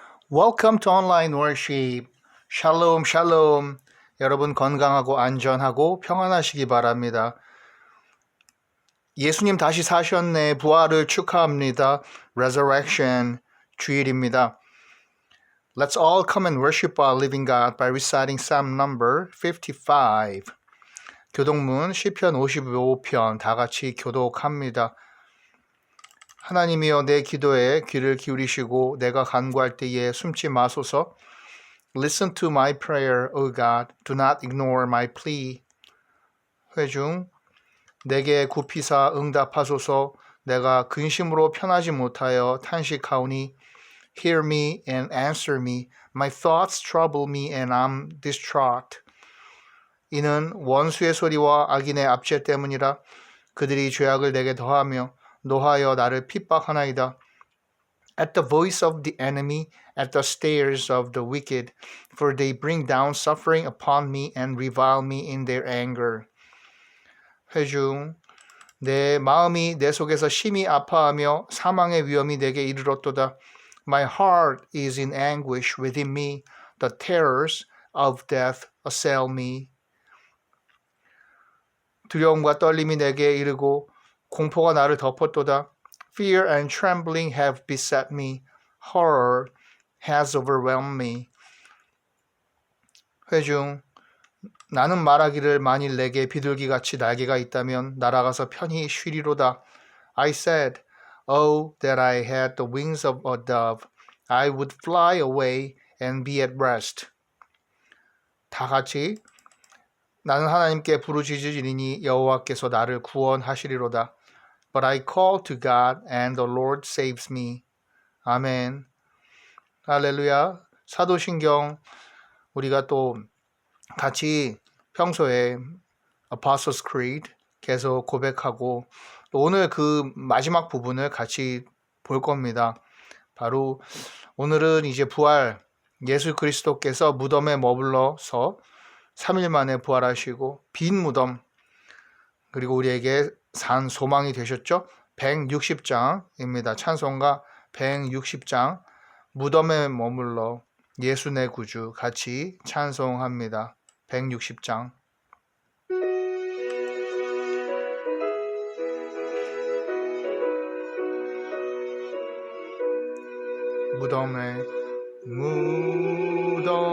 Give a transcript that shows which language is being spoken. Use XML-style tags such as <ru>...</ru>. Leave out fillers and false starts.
<en>Welcome to online worship.</en> <ko>샬롬, 샬롬. 여러분 건강하고 안전하고 평안하시기 바랍니다. 예수님 다시 사셨네. 부활을 축하합니다. Resurrection 주일입니다.</ko> <en>Let's all come and worship our living God by reciting Psalm number 55.</en> <ko>교독문 시편 55편 다 같이 교독합니다. 하나님이여 내 기도에 귀를 기울이시고 내가 간구할 때에 숨지 마소서.</ko> <en>Listen to my prayer, O God. Do not ignore my plea.</en> <ko>회중 내게 굽히사 응답하소서. 내가 근심으로 편하지 못하여 탄식하오니</ko> <en>Hear me and answer me. My thoughts trouble me and I'm distraught.</en> <ko>이는 원수의 소리와 악인의 압제 때문이라. 그들이 죄악을 내게 더하며 노하여 나를 핍박하나이다.</ko> <en>At the voice of the enemy, at the stares of the wicked, for they bring down suffering upon me and revile me in their anger.</en> <ko>회중 내 마음이 내 속에서 심히 아파하며 사망의 위험이 내게 이르렀도다.</ko> <en>My heart is in anguish within me. The terrors of death assail me.</en> <ko>두려움과 떨림이 내게 이르고 공포가 나를 덮었도다.</ko> <en>Fear and trembling have beset me. Horror has overwhelmed me.</en> <ko>회중 나는 말하기를 만일 내게 비둘기같이 날개가 있다면 날아가서 편히 쉬리로다.</ko> <en>I said, Oh, that I had the wings of a dove. I would fly away and be at rest.</en> <ko>다 같이 나는 하나님께 부르짖으리니 여호와께서 나를 구원하시리로다.</ko> <en>But I call to God and the Lord saves me.</en> <ko>아멘. 할렐루야. 사도신경 우리가 또 같이 평소에 Apostles' Creed 계속 고백하고 또 오늘 그 마지막 부분을 같이 볼 겁니다. 바로 오늘은 이제 부활 예수 그리스도께서 무덤에 머물러서 3일 만에 부활하시고 빈 무덤 그리고 우리에게 산 소망이 되셨죠? 160장입니다. 찬송가 160장 무덤에 머물러 예수 내 구주 같이 찬송합니다. 160장 무덤에 머물러</ko>